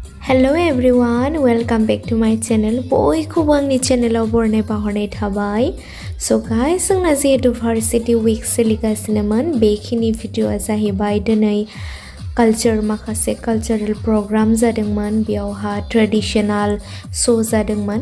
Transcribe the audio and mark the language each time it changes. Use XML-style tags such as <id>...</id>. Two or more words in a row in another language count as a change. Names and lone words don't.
<en>Hello everyone, welcome back to my channel.</en> <brx>बयखौबो आंनि चेनेलाव बरनाय बावहरनाय थाबाय.</brx> <en>So guys,</en> <brx>जोंना जिहेतु</brx> <en>Varsity week</en> <brx>सोलिगासिनोमोन बेखिनि भिडिअआ जाहैबाय दिनै माखासे</brx> <en>cultural programme</en> <brx>जादोंमोन बेयावहा</brx> <en>traditional show</en> <brx>जादोंमोन</brx>